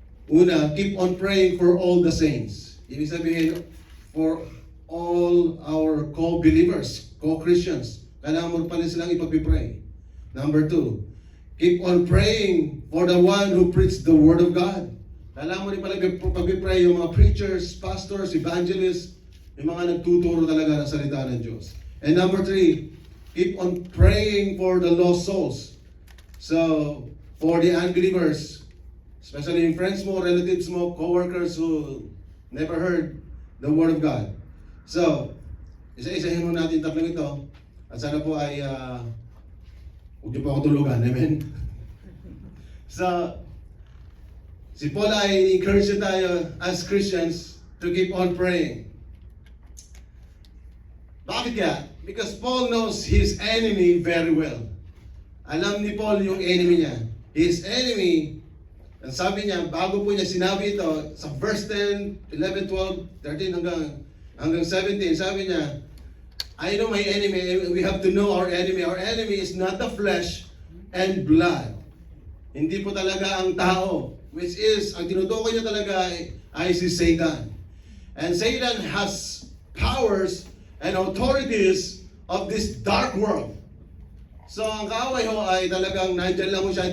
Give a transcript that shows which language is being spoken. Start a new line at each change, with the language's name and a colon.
Filipino: Una,
English: keep on praying for all the saints.
Filipino: Ibig sabihin,
English: for all our co-believers, co-Christians.
Filipino: Kailangan mo pa rin silang ipag-pray.
English: Number 2, keep on praying for the one who preached the Word of God.
Filipino: Kailangan mo rin pala pag-pray yung mga preachers, pastors, evangelists, yung mga nagtuturo talaga ng salita ng Diyos.
English: And number 3, keep on praying for the lost souls. So, for the unbelievers, especially yung friends mo, relatives mo, co-workers who never heard the Word of God.
Filipino: So, isa-isahin mo natin tatlong ito. At sana po ay huwag niyo po ako tulugan. Amen?
English: So, si Paul ay encourage tayo as Christians to keep on praying.
Filipino: Bakit kaya?
English: Because Paul knows his enemy very well.
Filipino: Alam ni Paul yung enemy niya.
English: His enemy,
Filipino: ang sabi niya, bago po niya sinabi ito, sa verse 10, 11, 12, 13 hanggang 17, sabi niya,
English: I know my enemy, we have to know our enemy. Our enemy is not the flesh and blood.
Filipino: Hindi po talaga ang tao,
English: which is,
Filipino: ang tinutukoy niya talaga ay si Satan.
English: And Satan has powers and authorities of this dark world.
Filipino: So ang kaaway ho ay talagang nandyan lang mo siya.